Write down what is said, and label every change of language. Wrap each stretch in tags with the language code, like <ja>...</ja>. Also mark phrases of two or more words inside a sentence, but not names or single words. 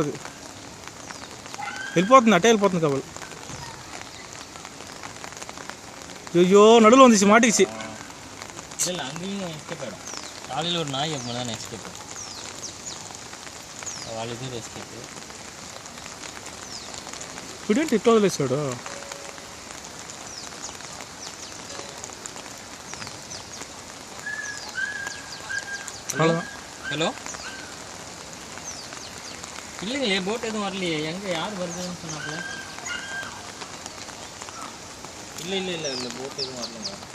<te>అది వెళ్ళిపోతుంది, అటే వెళ్ళిపోతుంది కాబట్టి.</te> <ta>ஐயோ நடுவில் வந்துச்சு, மாட்டிக்கிச்சு. இல்லை அங்கேயும் எஸ்கேப் ஆகிடும். காலையில் ஒரு நாய் எப்போ தான் எஸ்கேப்பு,</ta> <te>వాళ్ళది ఎస్కేప్. ఇదేంటి ఇట్లా వదిలేసాడు?</te> <ta>ஹலோ ஹலோ, இல்லைங்களே போட் எதுவும் வரலையே. எங்கே யார் வருதுன்னு சொன்னாப்புல? இல்லை இல்லை இல்லை இல்லை, போட் எதுவும் வரலைங்க.</ta>